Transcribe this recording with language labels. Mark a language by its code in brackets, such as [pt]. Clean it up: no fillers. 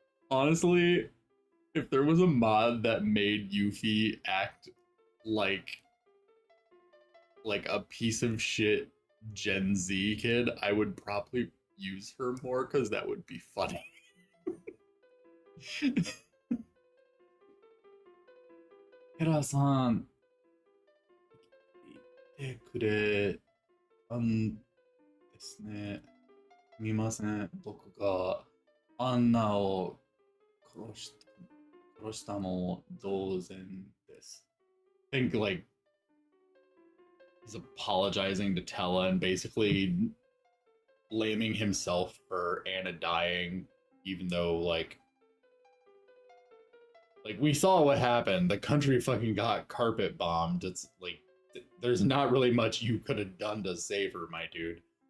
[en] Honestly, if there was a mod that made Yuffie act like a piece of shit Gen Z kid, I would probably use her more because that would be funny. [ja] Hera-san, 言ってくれたんですね。すみません。僕がアンナを殺したも同然です。 [en] I think like he's apologizing to Tella and basically blaming himself for Anna dying, even though like we saw what happened. The country fucking got carpet bombed. It's like there's not really much you could have done to save her, my dude.